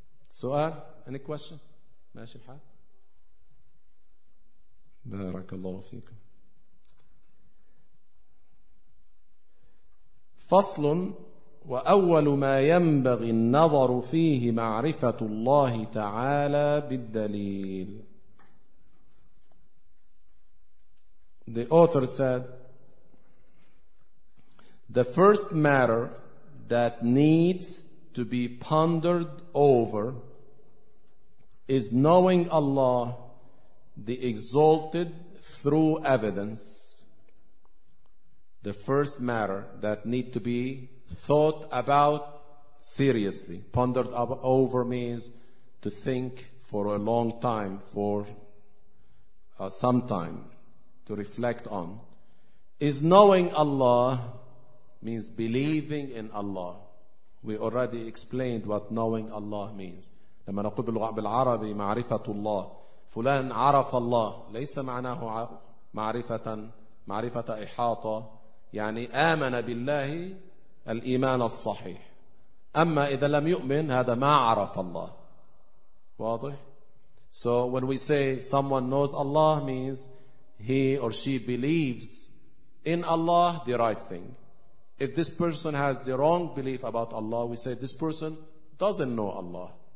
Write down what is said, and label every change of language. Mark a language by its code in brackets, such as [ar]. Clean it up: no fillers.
[ar] سؤال؟ [en] Any question؟ [ar] ماشي الحال؟ بارك الله فيكم. فصل. وأول ما ينبغي النظر فيه معرفة الله تعالى بالدليل. [en] The author said, the first matter that needs to be pondered over is knowing Allah the Exalted through evidence. The first matter that need to be thought about seriously. Pondered over means to think for a long time, for some time, to to reflect on, is knowing Allah means believing in Allah. We already explained what knowing Allah means. [ar] لما نقول باللغة بالعربي معرفة الله فلان عرف الله ليس معناه معرفة معرفة إحاطة يعني آمن بالله الإيمان الصحيح. أما إذا لم يؤمن هذا ما عرف الله. واضح؟ [en] So when we say someone knows Allah means he or she believes in Allah the right thing. If this person has the wrong belief about Allah, we say this person doesn't know Allah.